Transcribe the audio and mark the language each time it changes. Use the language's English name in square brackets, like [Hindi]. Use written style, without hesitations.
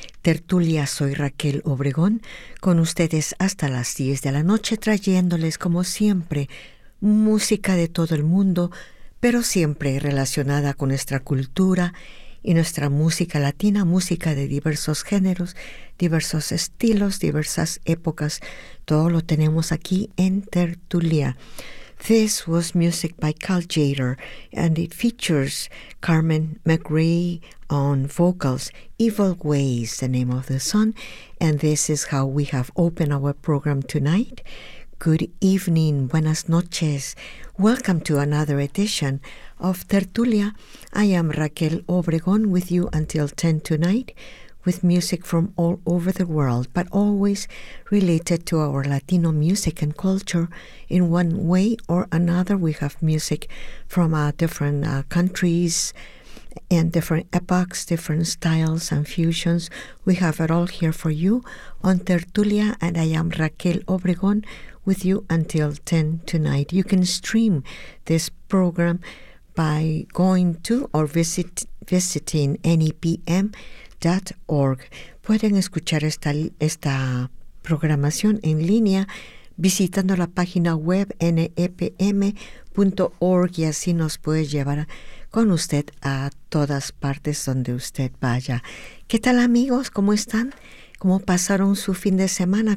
[Spanish] Tertulia, soy Raquel Obregón, con ustedes hasta las 10 de la noche, trayéndoles como siempre música de todo el mundo, pero siempre relacionada con nuestra cultura y nuestra música latina, música de diversos géneros, diversos estilos, diversas épocas. Todo lo tenemos aquí en Tertulia. [English] This was music by Cal Jader, and it features Carmen McRae on vocals. Evil Ways, the name of the song, and this is how we have opened our program tonight. Good evening, buenas noches. Welcome to another edition of Tertulia. I am Raquel Obregón with you until 10 tonight, with music from all over the world, but always related to our Latino music and culture. In one way or another, we have music from different countries and different epochs, different styles and fusions. We have it all here for you on Tertulia, and I am Raquel Obregón with you until 10 tonight. You can stream this program by going to or visiting nepm.org. [Spanish] Pueden escuchar esta programación en línea visitando la página web nepm.org, y así nos puede llevar con usted a todas partes donde usted vaya. ¿Qué tal, amigos? ¿Cómo están? ¿Cómo pasaron su fin de semana?